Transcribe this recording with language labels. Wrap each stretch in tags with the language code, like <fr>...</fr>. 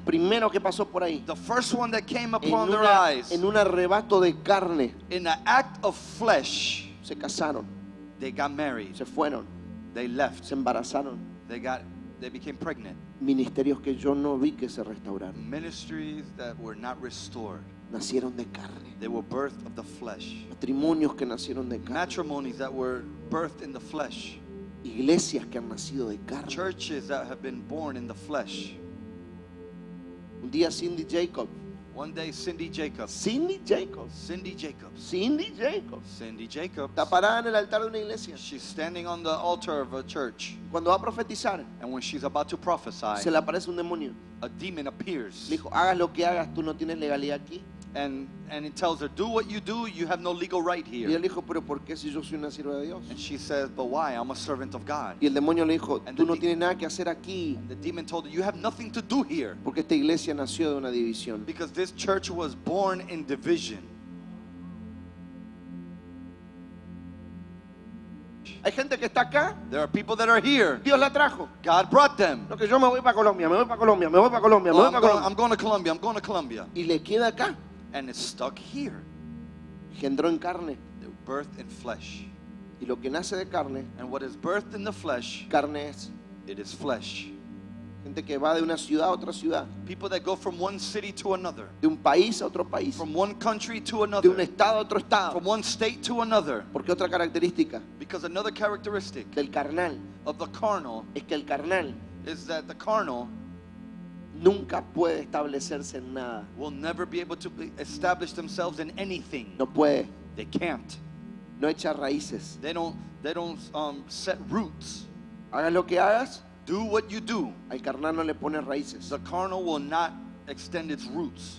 <es>primero que pasó por ahí,</es> <en>the first one that came</en> <es>en,</es> <en>upon their eyes,</en> <es>en un arrebato de carne,</es> <en>in an act of flesh,</en> <es>se casaron,</es> <en>they got married,</en> <es>se fueron,</es> <en>they left,</en> <es>se embarazaron.</es> <en>they became pregnant.</en> <es>Ministerios que yo no vi que se restauraron.</es> <en>Ministries that were not restored,</en> <es>Nacieron de carne.</es> <en>they were birthed of the flesh.</en> <es>Matrimonios que nacieron de carne.</es> <en>Matrimonies that were birthed in the flesh.</en> <es>Iglesias que han nacido de carne.</es> <en>Churches that have been born in the flesh.</en> <es>Un día Cindy Jacobs.</es> <en>One day, Cindy Jacobs.</en> <es>Cindy Jacobs.</es> <en>Cindy Jacobs.</en> <es>Cindy Jacobs.</es> <en>Cindy Jacobs.</en> <es>Está parada en el altar de una iglesia.</es> <en>She's standing on the altar of a church.</en> <es>Cuando va a profetizar,</es> <en>And when she's about to prophesy,</en> <es>se le aparece un demonio.</es> <en>a demon appears.</en> <es>Le dijo, hagas lo que hagas, tú no tienes legalidad aquí.</es> <en>And it tells her, do what you do, you have no legal right</en> <es>Y</es> <en>here.</en> <es>él dijo, pero ¿por qué si yo soy una sierva de Dios?</es> <en>And she says, but why? I'm a servant of God.</en> <es>Y el demonio le dijo,</es> <en>And</en> <es>tú</es> <en>the</en> <es>no</es> <en>de-</en> <es>tienes nada que hacer aquí.</es> <en>And the demon told her, you have nothing to do here.</en> <es>Porque esta iglesia nació de una división.</es> <en>Because this church was born in division.</en> <es>Hay gente que está acá,</es> <en>There are people that are here.</en> <es>Dios la trajo.</es> <en>God brought them.</en> <es>No, que yo me voy para Colombia, me voy para Colombia, me voy para Colombia, me</es> <en>Oh,</en> <es>voy para Colombia.</es> <en>I'm going to Colombia. I'm going to Colombia.</en> <es>Y le queda acá.</es> <en>And it's stuck here.</en> <es>Engendró en carne.</es> <en>They're birthed in flesh.</en> <es>Y lo que nace de carne,</es> <en>And what is birthed in the flesh,</en> <es>carne es.</es> <en>it is flesh.</en> <es>Gente que va de una ciudad a otra ciudad,</es> <en>People that go from one city to another,</en> <es>de un país a otro país,</es> <en>from one country to</en> <es>de un</es> <en>another,</en> <es>estado a otro estado.</es> <en>from one state to another.</en> <es>Porque otra característica</es> <en>Because another characteristic</en> <es>del carnal</es> <en>of the carnal</en> <es>es que el carnal</es> <en>is that the carnal</en> <es>nunca puede establecerse en nada.</es> <en>will never be able to establish themselves in anything.</en> <es>No puede,</es> <en>They can't.</en> <es>no echa raíces.</es> <en>They don't set roots.</en> <es>Hagas lo que hagas,</es> <en>Do what you do.</en> <es>al carnal no le pone raíces.</es> <en>The carnal will not extend its roots.</en>